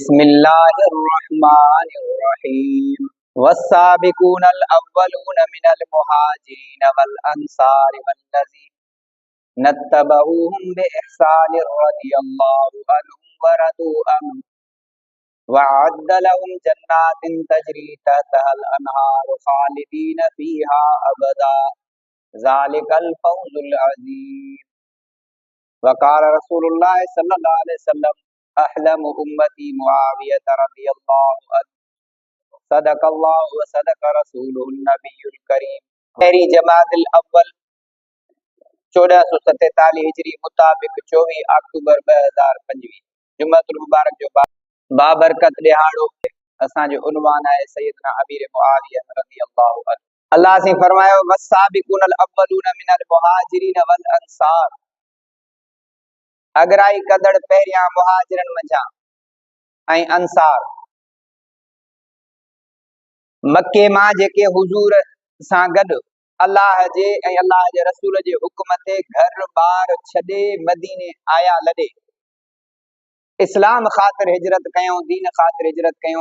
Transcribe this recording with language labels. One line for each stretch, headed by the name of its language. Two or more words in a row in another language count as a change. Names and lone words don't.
Arabic: بسم الله الرحمن الرحيم والسابقون الأولون من المهاجرين والأنصار والذين اتبعوهم بإحسان رضي الله عنهم ورضوا عنه وأعد لهم جنات تجري تحتها الأنهار خالدين فيها أبدا ذلك الفوز العظيم. وقال رسول الله صلى الله عليه وسلم أحلم أمتي معاوية رضي الله عنه صدق الله وصدق رسوله النبي الكريم.
Sindhi: पहली जमाअतुल अव्वल 1447 हिजरी मुताबिक 24 अक्टूबर 2025 जुम्मतुल मुबारक जो बाबरकत दिहाड़ो असांजो उन्वान है सैयदना अमीर मुआविया
Arabic: رضي الله عنه.
Sindhi: अल्लाह से फरमायो
Arabic: والسابقون الأولون من المهاجرين والأنصار.
Sindhi: अगराई कदड़ पहिरियां मुहाजिरन मंझां ऐं अंसार मक्के मां जेके हुजूर सां गॾु अल्लाह जे ऐं अल्लाह जे रसूल जे हुक्म ते घर बार छॾे मदीने आया लॾे इस्लाम ख़ातिर हिजरत कयूं, दीन ख़ातिर हिजरत कयूं।